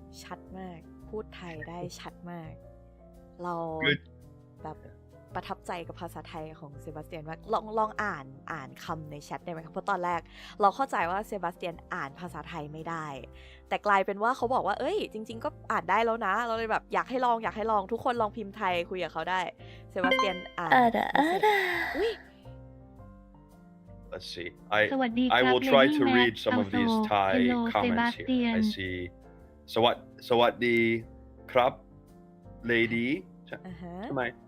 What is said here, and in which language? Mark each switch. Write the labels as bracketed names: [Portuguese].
[Thai] ชัดมากพูดไทยได้ชัดมากเราแบบประทับใจกับภาษาไทยของเซบาสเตียนมากลองอ่านคำในแชทได้ไหมครับเพราะตอนแรกเราเข้าใจว่าเซบาสเตียนอ่านภาษาไทยไม่ได้แต่กลายเป็นว่าเขาบอกว่าจริงๆก็อ่านได้แล้วนะเราเลยแบบอยากให้ลองทุกคนลองพิมพ์ไทยคุยกับเขาได้เซบาสเตียนอ่านอุ้ย [English] Let's see. I will try to read some of these Thai comments here. I see. [Thai] สวัสดีครับ lady ใช่ไหม